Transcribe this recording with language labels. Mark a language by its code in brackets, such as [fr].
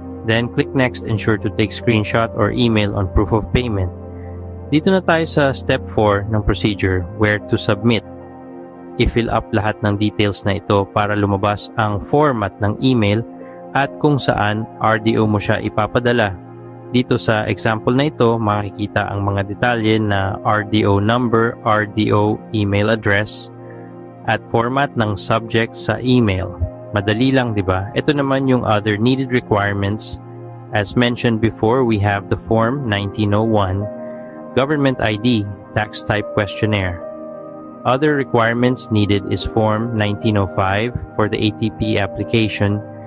[en] Then click next, ensure to take screenshot or email on proof of payment. [tl] Dito na tayo sa step 4 ng procedure, [en] where to submit. [tl] I-fill up lahat ng details na ito para lumabas ang format ng email at kung saan RDO mo siya ipapadala. Dito sa example na ito, makikita ang mga detalye na RDO number, RDO email address, at format ng subject sa email. Madali lang, di ba? Ito naman yung [en] other needed requirements. As mentioned before, we have the Form 1901, Government ID, Tax Type Questionnaire. Other requirements needed is Form 1905 for the ATP application.